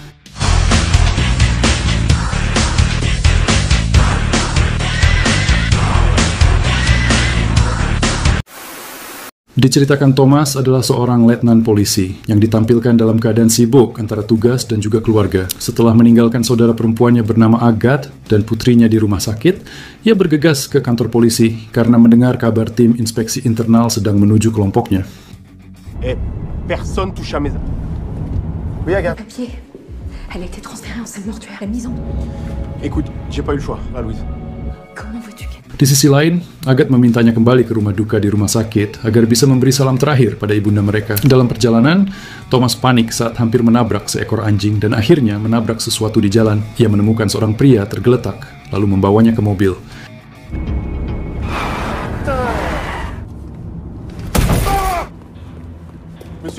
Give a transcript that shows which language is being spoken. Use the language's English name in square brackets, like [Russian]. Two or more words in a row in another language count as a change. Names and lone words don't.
[Indonesian] Diceritakan Thomas adalah seorang letnan polisi yang ditampilkan dalam keadaan sibuk antara tugas dan juga keluarga. Setelah meninggalkan saudara perempuannya bernama Agathe dan putrinya di rumah sakit, ia bergegas ke kantor polisi karena mendengar kabar tim inspeksi internal sedang menuju kelompoknya. [French] Personne touche à mes... Oui, Agathe. Papier. Elle a été transférée en salle mortuaire. La mise en... Écoute, j'ai pas eu le choix, là, Louise. Comment veux-tu qu'elle... [Indonesian] Di sisi lain, Agathe memintanya kembali ke rumah duka di rumah sakit agar bisa memberi salam terakhir pada ibunda mereka. Dalam perjalanan, Thomas panik saat hampir menabrak seekor anjing dan akhirnya menabrak sesuatu di jalan. Ia menemukan seorang pria tergeletak, lalu membawanya ke mobil. [French] Monsieur?